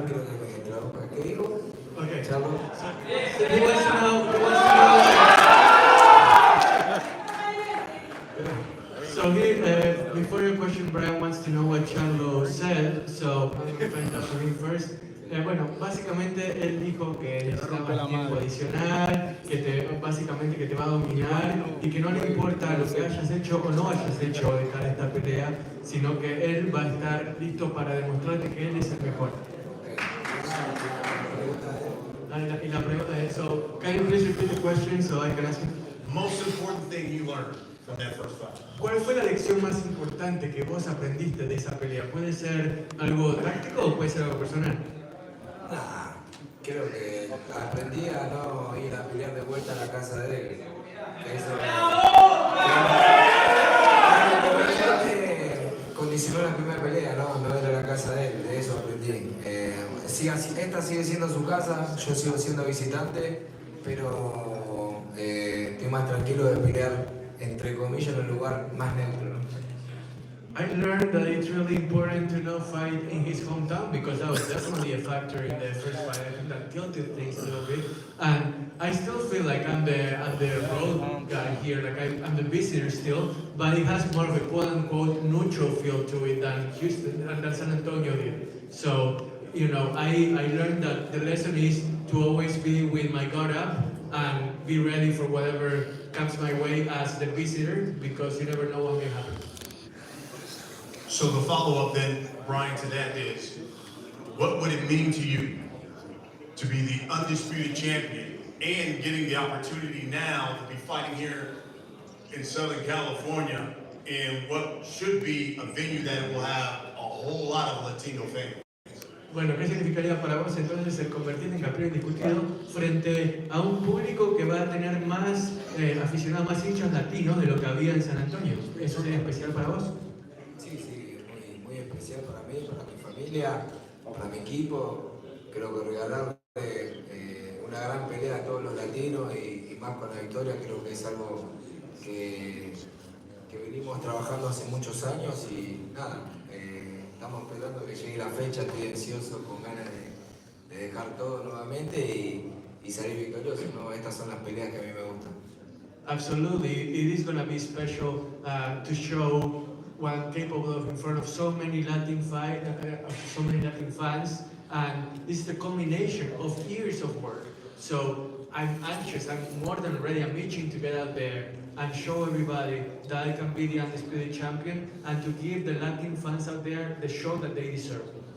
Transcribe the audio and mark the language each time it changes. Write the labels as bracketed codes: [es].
[en] Okay. Charlo. He wants to know. So before your question, Brian wants to know what Charlo said. So I'm going to find that for him first. [es] Bueno, básicamente él dijo que necesitaba tiempo adicional, básicamente que te va a dominar y que no le importa lo que hayas hecho o no hayas hecho de cara a esta pelea, sino que él va a estar listo para demostrarte que él es el mejor. Y la pregunta es, [en] so, can you please repeat the question so I can ask you? Most important thing you learned from that first fight? [es] ¿Cuál fue la lección más importante que vos aprendiste de esa pelea? ¿Puede ser algo táctico o puede ser algo personal? Creo que aprendí a no ir a pelear de vuelta a la casa de él. Que eso condicionó la primera pelea, no ir a la casa de él, de eso aprendí. Esta sigue siendo su casa, yo sigo siendo visitante, pero estoy más tranquilo de pelear, entre comillas, en un lugar más neutro. [en] I learned that it's really important to not fight in his hometown because that was definitely a factor in the first fight. I think that tilted things a little bit. And I still feel like I'm the road guy here, like I'm the visitor still, but it has more of a quote-unquote neutral feel to it than Houston and than San Antonio did. So, you know, I learned that the lesson is to always be with my guard up and be ready for whatever comes my way as the visitor because you never know what may happen. So the follow-up then, Brian, to that is, what would it mean to you to be the undisputed champion and getting the opportunity now to be fighting here in Southern California in what should be a venue that will have a whole lot of Latino fans? [es] Bueno, ¿qué significaría para vos entonces el convertirte en campeón indiscutido frente a un público que va a tener más aficionados, más hinchas latinos de lo que había en San Antonio? ¿Eso sería especial para vos? Sí, muy especial para mí, para mi familia, para mi equipo. Creo que regalarle una gran pelea a todos los latinos y más con la victoria creo que es algo que venimos trabajando hace muchos años y nada, estamos esperando que llegue la fecha, estoy ansioso con ganas de dejar todo nuevamente y salir victorioso, ¿no? Estas son las peleas que a mí me gustan. [en] Absolutely, it is going to be special to show what I'm capable of in front of so many Latin fans, and this is the culmination of years of work. So I'm anxious, I'm more than ready, I'm itching to get out there and show everybody that I can be the undisputed champion and to give the Latin fans out there the show that they deserve.